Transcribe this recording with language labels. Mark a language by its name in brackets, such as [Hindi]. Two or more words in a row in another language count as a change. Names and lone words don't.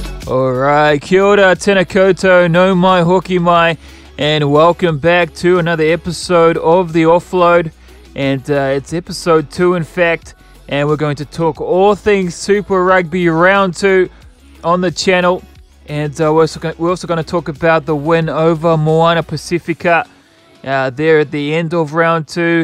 [English] Alright, [Māori] kia ora, tēnā koutou, no mai, hoki mai, [English] and welcome back to another episode of the Offload. And it's episode 2 in fact, and we're going to talk all things Super Rugby round 2 on the channel. And we're also going to talk about the win over Moana Pacifica there at the end of round 2.